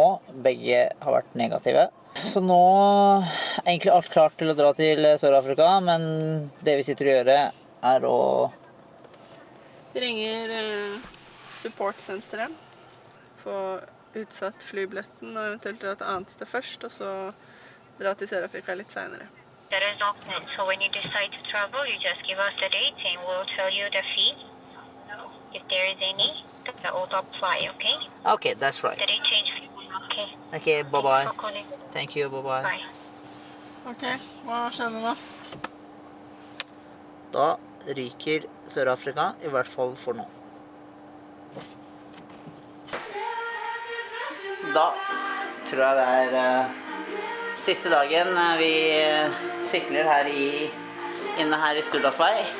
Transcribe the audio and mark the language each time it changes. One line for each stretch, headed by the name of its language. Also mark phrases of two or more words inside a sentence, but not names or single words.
Norwegian: Begge har vært negative. Så nå er egentlig alt klart til å dra til Sør-Afrika, men det vi sitter og gjør er å... Vi ringer supportsenteret, få utsatt flybilletten og eventuelt dra til annet sted først, og så dra til Sør-Afrika litt senere.
English: There is no plan. So when you decide to travel, you just give us the date and we'll tell you the fee. If there is any, that will apply, okay? Okay, that's right. The date change fee. Okay. Okay, bye-bye. For calling. Thank you, bye-bye. Bye.
Norwegian: Ok, hva skjer nå? Da ryker Sør-Afrika, i hvert fall for nå. Da tror jeg det er siste dagen vi sykler her inne her i Sturlasvei.